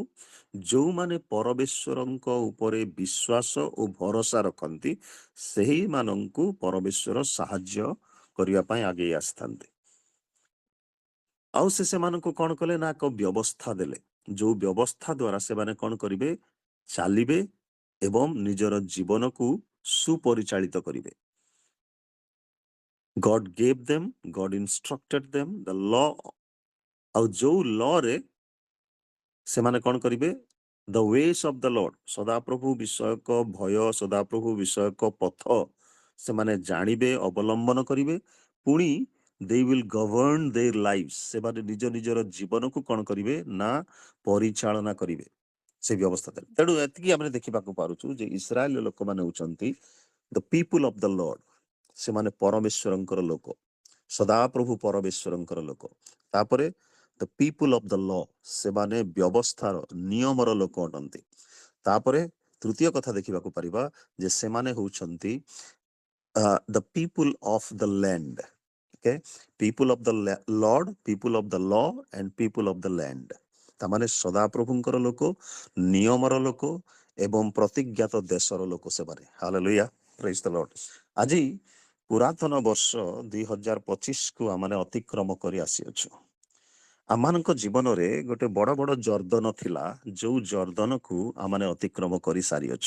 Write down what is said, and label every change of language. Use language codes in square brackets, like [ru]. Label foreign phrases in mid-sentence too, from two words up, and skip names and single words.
[or] ଯୋଉମାନେ ପରମେଶ୍ୱରଙ୍କ ଉପରେ ବିଶ୍ୱାସ ଓ ଭରସା ରଖନ୍ତି, ସେହିମାନଙ୍କୁ ପରମେଶ୍ୱର ସାହାଯ୍ୟ କରିବା ପାଇଁ ଆଗେଇ ଆସିଥାନ୍ତି। ଆଉ ସେ ସେମାନଙ୍କୁ କଣ କଲେ ନା ଏକ ବ୍ୟବସ୍ଥା ଦେଲେ, ଯୋଉ ବ୍ୟବସ୍ଥା ଦ୍ୱାରା ସେମାନେ କଣ କରିବେ? ଚାଲିବେ ଏବଂ ନିଜର ଜୀବନକୁ ସୁପରିଚାଳିତ କରିବେ। [en] God gave them, God instructed them the law, [or] ଆଉ ଯୋଉ ଲରେ ସେମାନେ କଣ କରିବେ? [en] The ways of the Lord, [or] ସଦାପ୍ରଭୁ ବିଷୟକ ଭୟ, ସଦାପ୍ରଭୁ ବିଷୟକ ପଥ ସେମାନେ ଜାଣିବେ, ଅବଲମ୍ବନ କରିବେ। [en] ପୁଣି they will govern their lives, [or] ସେମାନେ ନିଜ ନିଜର ଜୀବନକୁ କଣ କରିବେ ନା ପରିଚାଳନା କରିବେ ସେ ବ୍ୟବସ୍ଥା ଦେଲେ। ତେଣୁ ଏତିକି ଆମେ ଦେଖିବାକୁ ପାରୁଛୁ ଯେ ଇସ୍ରାଏଲ ଲୋକମାନେ ହଉଛନ୍ତି [en] the people of the Lord, [or] ସେମାନେ ପରମେଶ୍ୱରଙ୍କର ଲୋକ, ସଦାପ୍ରଭୁ ପରମେଶ୍ୱରଙ୍କର ଲୋକ। ତାପରେ [en] the people of the law, [or] ସେମାନେ ବ୍ୟବସ୍ଥାର ନିୟମର ଲୋକ ଅଟନ୍ତି। ତାପରେ ତୃତୀୟ କଥା ଦେଖିବାକୁ ପାରିବା ଯେ ସେମାନେ ହଉଛନ୍ତି [en] the people of the land, okay, people of the Lord, people of the law and people of the land। [or] ତାମାନେ ସଦାପ୍ରଭୁଙ୍କର ଲୋକ, ନିୟମର ଲୋକ ଏବଂ ପ୍ରତିଜ୍ଞାତ ଦେଶର ଲୋକ ସେମାନେ। [en] Hallelujah, praise the Lord. [or] ଆଜି ପୁରାତନ ବର୍ଷ 2025 କୁ ଆମେ ଅତିକ୍ରମ କରି ଆସିଅଛୁ। ଆମମାନଙ୍କ ଜୀବନରେ ଗୋଟେ ବଡ ବଡ ଜର୍ଦ୍ଦନ ଥିଲା, ଯୋଉ ଜର୍ଦ୍ଦନକୁ ଆମେ ଅତିକ୍ରମ କରି ସାରିଅଛୁ।